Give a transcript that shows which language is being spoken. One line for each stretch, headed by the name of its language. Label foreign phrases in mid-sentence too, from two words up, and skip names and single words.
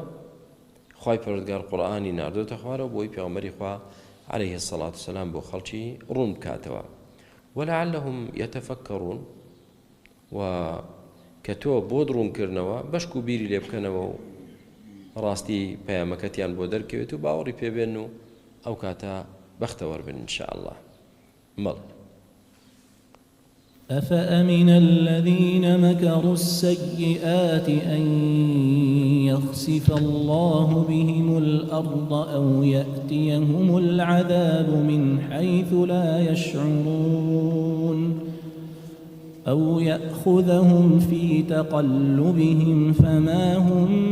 Central Kurdish: خوای پەروەردگار قورئانی ناردۆتە خوارەوە بۆی پێغەمبەری خوا
Arabic: عەلەیهی الصلاة والسلام
Central Kurdish: بۆ خەڵکی ڕوون بکاتەوە.
Arabic: ولعلهم يتفكرون.
Central Kurdish: و کە تۆ بۆ ڕوونکردنەوە بەشک و بیری لێ بکەنەوە و ڕاستی پەیامەکەتیان بۆ دەرکەوێت و باوەڕی پێبێن و ئەو کاتە بەختەوەر بن
Arabic: إن شاء الله. مەڵ أفأمن الذين مكروا السيئات أن يخسف الله بهم الأرض أو يأتيهم العذاب من حيث لا يشعرون أو يأخذهم في تقلبهم فما هم